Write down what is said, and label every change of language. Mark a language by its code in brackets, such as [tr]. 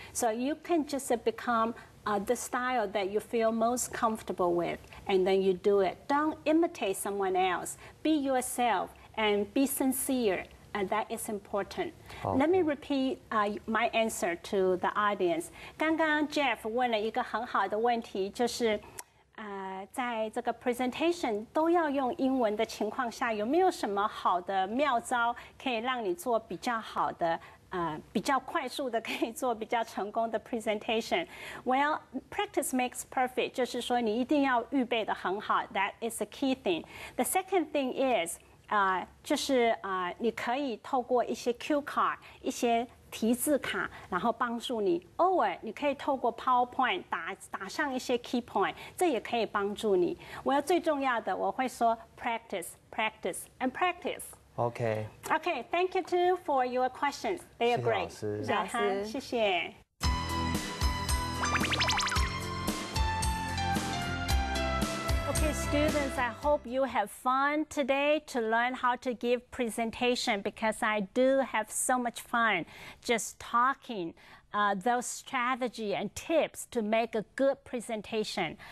[en] So you can just become the style that you feel most comfortable with, and then you do it. Don't imitate someone else. Be yourself and be sincere, and that is important. Let me repeat my answer to the audience. [zh] 刚刚 Jeff 问了一个很好的问题，就是在这个 presentation 都要用英文的情况下，有没有什么好的妙招可以让你做比较好的？比较快速的可以做比较成功的 presentation. [en] Well, practice makes perfect. [zh] 就是说你一定要预备得很好。 [en] That is a key thing. The second thing is, [zh] 就是你可以透过一些 cue card, 一些提字卡，然后帮助你。偶尔你可以透过 PowerPoint 打上一些 key point， 这也可以帮助你。我要最重要的，我会说 [en] practice, practice, and practice. Okay. Okay, thank you too for your questions. They are great. [zh] 谢谢。 [en] Okay, students, I hope you have fun today to learn how to give presentation because I do have so much fun just talking those strategy and tips to make a good presentation.